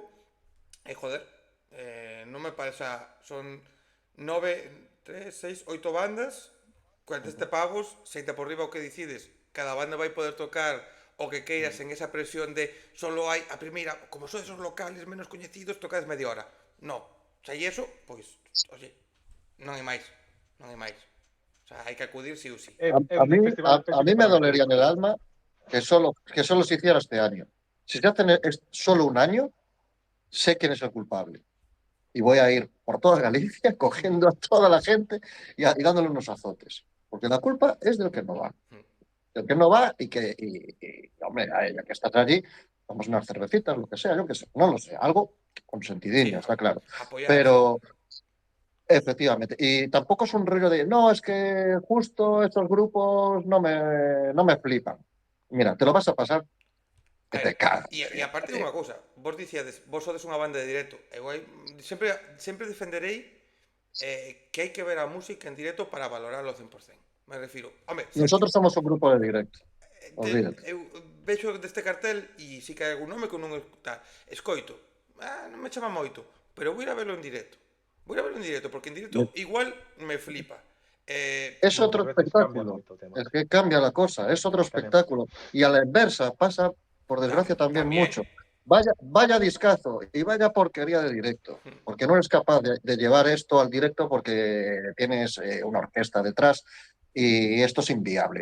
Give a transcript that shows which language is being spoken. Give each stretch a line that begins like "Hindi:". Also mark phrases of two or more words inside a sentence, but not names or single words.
Galician: E joder, non me parece, son 8 bandas, 47 pavos, 60 por riba o que decides. Cada banda vai poder tocar o que queiras en esa presión de solo hai a primeira, como sois os locales menos coñecidos, tocades media hora. No, xa e eso, pois, oxe, non hai máis, non hai máis. O sea, hai que acudir sí ou sí.
Spanish: A mí, a mí me dolería en el alma que solo se hiciera este año. Si se hace solo un año, sé quién es el culpable. Y voy a ir por toda Galicia cogiendo a toda la gente y dándole unos azotes. Porque la culpa es del que no va. Del que no va hombre, a ella que estás allí, vamos a unas cervecitas, lo que sea, yo que sé, no lo sé, algo con sentidinho, Sí, está claro. apoyar, sí. Pero, efectivamente, y tampoco es un rollo de, no, es que justo estos grupos no me flipan. Mira, te lo vas a pasar que te cagas.
Galician: E aparte dunha cousa, vos dicíades, vos sodes unha banda de directo. Eu sempre defenderei que hai que ver a música en directo para valorarlo ao 100%. Me refiro, home,
Spanish: Nosotros somos un grupo de directo, olvídate.
Galician: eu vexo deste cartel e si que hai algún nome que eu non escoito. Non me chama moito, pero vou ir a verlo en directo. Vou ir a verlo en directo, porque en directo igual me flipa.
Spanish: Es otro espectáculo, es que cambia la cosa, es otro espectáculo. Y a la inversa pasa, por desgracia, también mucho. Vaya discazo y vaya porquería de directo, porque no eres capaz de llevar esto al directo porque tienes una orquesta detrás y esto es inviable.